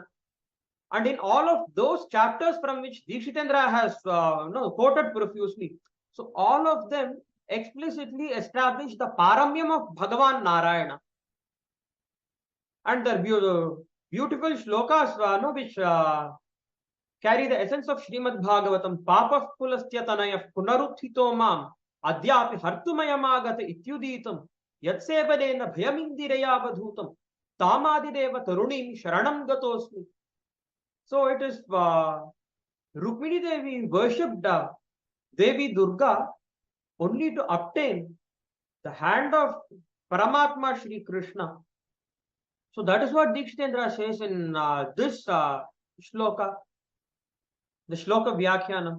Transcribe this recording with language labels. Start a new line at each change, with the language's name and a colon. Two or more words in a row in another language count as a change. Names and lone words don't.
English: And in all of those chapters from which Dikshitendra has quoted profusely, so all of them explicitly establish the paramyam of Bhagavan Narayana. And the beautiful shlokas which carry the essence of Srimad Bhagavatam,
Sanskrit: Papah Pulastya Tanayah Punaruthito Mam Adyapi Hartumayamagata Ityuditam Yatsevadena Bhayamindiraya Vadhutam Tamadideva Tarunim Sharanam Gatosmi.
English: So it is Rukmini Devi worshipped Devi Durga only to obtain the hand of Paramatma Shri Krishna. So that is what Dikshitendra says in this shloka, the
Sanskrit: shloka Vyakhyanam.